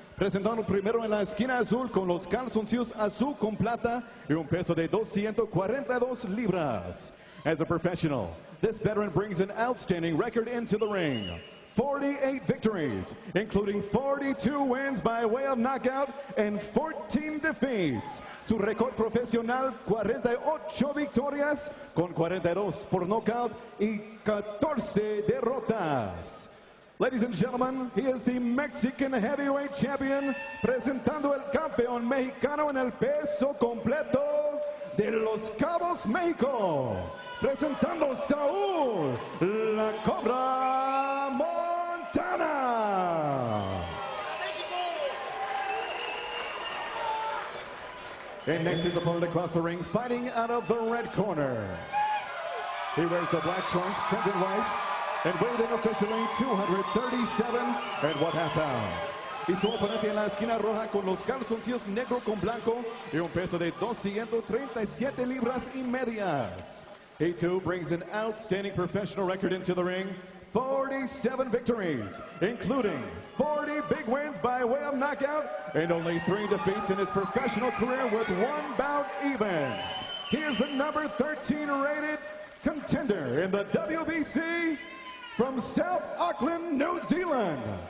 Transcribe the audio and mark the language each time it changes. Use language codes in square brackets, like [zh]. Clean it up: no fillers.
[es] Presentando primero en la esquina azul con los calzoncillos azul con plata y un peso de 242 libras. [en] As a professional, this veteran brings an outstanding record into the ring. 48 victories, including 42 wins by way of knockout and 14 defeats. [es] Su récord profesional, 48 victorias con 42 por knockout y 14 derrotas. [en] Ladies and gentlemen, he is the Mexican heavyweight champion, [es] presentando el campeón mexicano en el peso completo de Los Cabos, México. Presentando Saul, la Cobra Montana. [en] And next his opponent across the ring, fighting out of the red corner. He wears the black trunks, trimmed in white, and weighed in officially 237.5 pounds. [es] Y su oponente en la esquina roja con los calzoncillos negro con blanco y un peso de 237 libras y medias. [en] He too brings an outstanding professional record into the ring. 47 victories, including 40 big wins by way of knockout and only 3 defeats in his professional career with 1 bout even. He is the number 13 rated contender in the WBC from South Auckland, New Zealand.